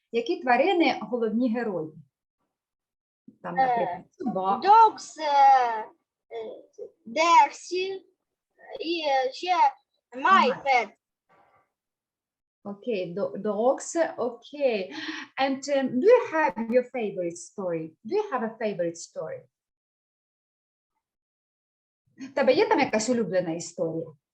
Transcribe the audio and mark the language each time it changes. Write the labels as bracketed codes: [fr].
[uk] Які тварини головні герої? Там, наприклад, собака. [en] Dogs, Dersi [uk] і ще [en] my pet. Okay, dogs, okay. And do you have your favorite story? Do you have a favorite story? [uk] В тебе є там якась улюблена історія?